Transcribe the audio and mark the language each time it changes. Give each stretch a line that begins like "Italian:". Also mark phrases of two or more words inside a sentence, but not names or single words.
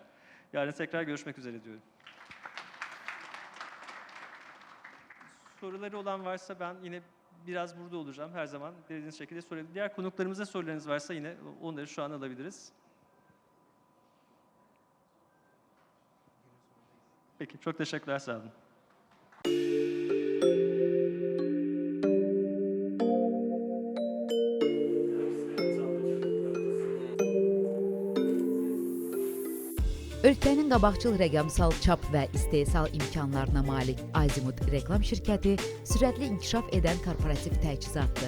Turkish: Yarın tekrar görüşmek üzere diyorum. Soruları olan varsa ben yine biraz burada olacağım her zaman. Dilediğiniz şekilde sorabilirsiniz. Diğer konuklarımıza sorularınız varsa yine onları şu an alabiliriz. Peki, çok teşekkürler, sağ olun.
Azerbaijani: Ölkənin qabaqcıl rəqəmsal çap və istehsal imkanlarına malik Azimut reklam şirkəti sürətli inkişaf edən korporativ təchizatdır.